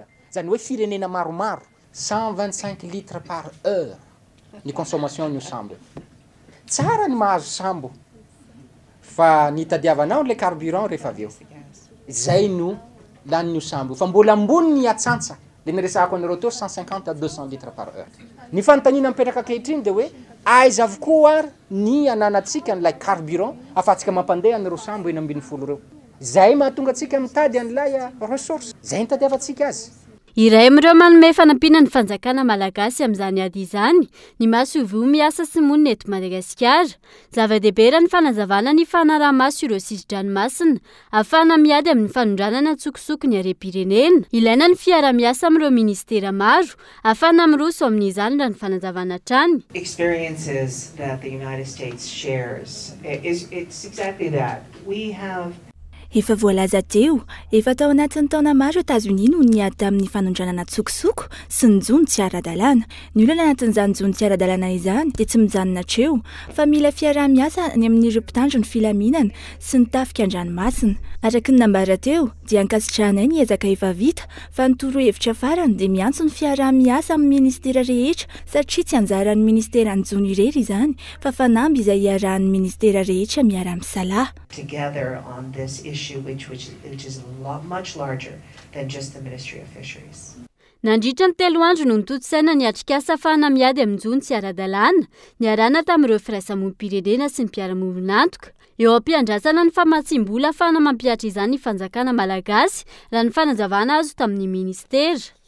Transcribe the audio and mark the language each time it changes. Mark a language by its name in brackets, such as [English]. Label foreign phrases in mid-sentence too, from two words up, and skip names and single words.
[Malagasy] Zany hoe firenena maromaro [French] 125 litres par heure [Malagasy] ny consommation ny sambo. Tsara ny mahazo sambo fa ny tadiavanao [French] le carburant [Malagasy] rehefa aveo. Zay no lan'ny sambo fa mbola ambony ny atsantsa le niresahako an'ireo teo [French] 150 à 200 litres par heure. [Malagasy] Ny fanontaniana mipetraka ankehitriny dia hoe aiza avokoa ary ny ananatsika n'ilay carburant afatsika mampandeha an'ireo sambo 40 reo. Zay mahatonga atsika mitady an'ilay ressource. Zay ny tadiavantsika azy. Iray amin'ireo manome fanampiana ny fanjakana malagasy amin'izany ady izany ny masovo miasa sy monina eto Madagasikara. Zava-dehibe raha ny fanazavana ny fanaraha-maso ireo sisin-dranomasina ahafahana miady amin'ny fanondranana tsokosoko ny harem-pirenena. Ilaina ny fiara-miasa amin'ireo ministera maro ahafahana miroso amin'izany raha ny fanazavana trany. [English] Experiences that the United States shares it's exactly that. We have [Malagasy] Efa voalaza teo, efa tao anatin'ny taona maro Etazonia no niady tamin'ny fanondranana tsokosoko sy ny jony tsy ara-dalàna. Ny olona anatin'izany jony tsy ara-dalàna izany dia tsy mijanona hatreo fa mila fiarah-miasa ny amin'ireo mpitandro ny filaminana sy ny tafika an-dranomasina. Araka ny nambara teo dia ankasitrahanay ny ezaka efa vita fa ny torohevitra farany dia miantso ny fiarah-miasa amin'ny ministera rehetra satria tsy anjaran'ny ministera ny jony irery izany fa fanamby izay iarahan'ny ministera rehetra miara-misalaha. [English] Together on this issue which is much larger than just the Ministry of Fisheries. [Malagasy] Nandritra ny 3 andro no nitotosaina ny atrikasa ahafahana miady amin'ny jony tsy ara-dalàna niarana tamin'ireo firaisamonim-pirenena sy ny mpiara-monantoka. Eo am-piandrasana ny famatsim-bola ahafahana mampiatra izany ny fanjakana malagasy raha ny fanazavana azo tamin'ny ministera.